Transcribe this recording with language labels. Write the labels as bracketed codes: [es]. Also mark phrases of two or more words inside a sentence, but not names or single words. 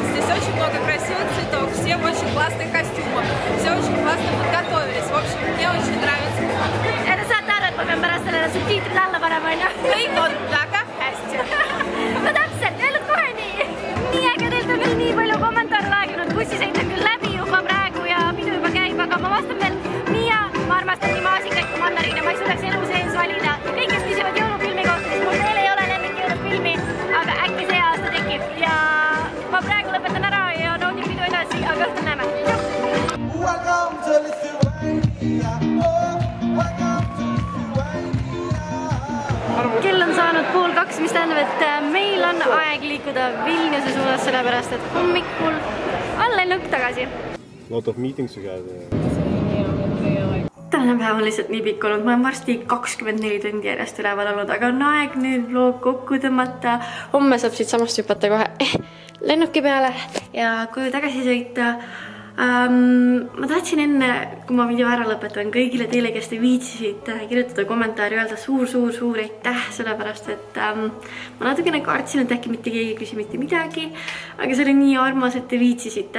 [ru] Здесь очень много красивых цветов, все в очень классных костюмах, все очень классно подготовились. В общем, мне очень нравится. [et] Это saate aru, et ma pean pärast sellele subtiitrid alla panema, on ju? Kõik on väga hästi. No täpselt, öelnud kohe nii. Nii äge, teilt on veel nii palju kommentaare laegunud. Bussisõit on küll läbi juba praegu ja pidu juba käib, aga ma vastan veel. Mia, ma armastan nii maasikaid kui mandariine, ma ei suudaks elu sees valida. Kõik, kes küsivad jõulufilmi kohta, siis mul veel ei ole lemmikjõulufilmi, aga äkki see aasta tekib. Ja ma praegu lõpetan ära ja naudin pidu edasi, aga õhtul näeme. Kell on saanud 1:30, mis tähendab, et meil on aeg liikuda Vilniuse suunas, sellepärast et hommikul on lennuk tagasi. [en] Lot of meetings you got. [et] Tänane päev on lihtsalt nii pikk olnud, ma olen varsti 24 tundi järjest üleval olnud, aga on aeg nüüd vlog kokku tõmmata. Homme saab siit samast hüpata kohe lennuki peale ja koju tagasi sõita. Ma tahtsin enne, kui ma video ära lõpetan, kõigile teile, kes te viitsisid kirjutada kommentaari, öelda suur aitäh, sellepärast et ma natukene kartsin, et äkki mitte keegi ei küsi mitte midagi, aga see oli nii armas, et te viitsisite.